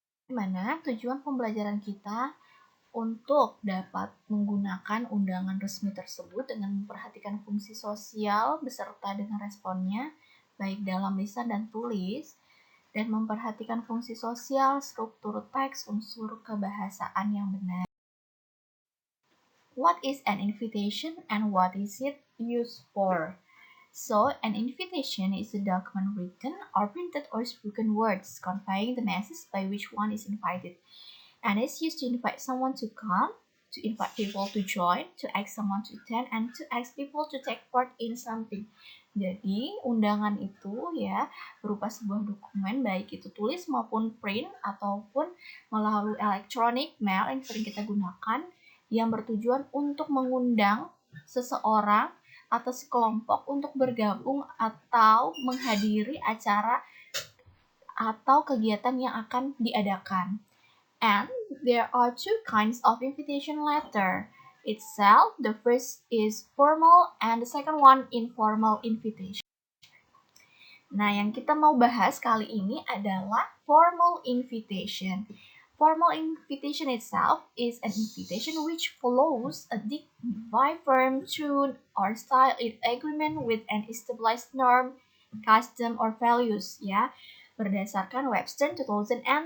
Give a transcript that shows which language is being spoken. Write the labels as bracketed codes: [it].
[id] Di mana tujuan pembelajaran kita untuk dapat menggunakan undangan resmi tersebut dengan memperhatikan fungsi sosial beserta dengan responnya, baik dalam lisan dan tulis, dan memperhatikan fungsi sosial, struktur teks, unsur kebahasaan yang benar. [en] What is an invitation and what is it used for? So, an invitation is a document written or printed or spoken words conveying the message by which one is invited. And it's used to invite someone to come, to invite people to join, to ask someone to attend, and to ask people to take part in something. [id] Jadi, undangan itu ya berupa sebuah dokumen, baik itu tulis maupun print, ataupun melalui electronic mail yang sering kita gunakan, yang bertujuan untuk mengundang seseorang atau sekelompok untuk bergabung atau menghadiri acara atau kegiatan yang akan diadakan. [en] And there are two kinds of invitation letter itself. The first is formal and the second one informal invitation. [id] Nah, yang kita mau bahas kali ini adalah formal invitation. [en] Formal invitation itself is an invitation which follows a dignified firm tune or style in agreement with an established norm, custom, or values, ya, [id] berdasarkan Webster 2012.